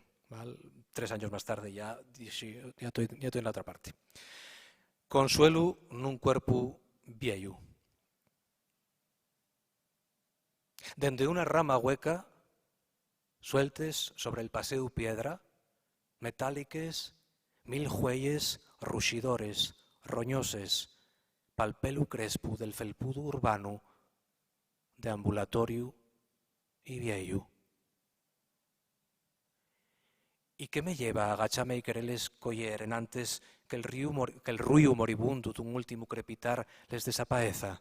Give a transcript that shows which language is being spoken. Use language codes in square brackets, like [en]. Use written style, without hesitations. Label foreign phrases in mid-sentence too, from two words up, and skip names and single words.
[es] ¿Vale? 3 años más tarde ya estoy en la otra parte. Consuelo en un cuerpo viejo. [ast] Dende una rama hueca, sueltes sobre el paseo piedra, metáliques, 1000 jueyes ruxidores, roñoses, pal pelu crespo del felpudo urbano, de ambulatorio y viejo. ¿Y qué me lleva a agacharme y quererles coller en antes que el ruido moribundo de un último crepitar les desapareza?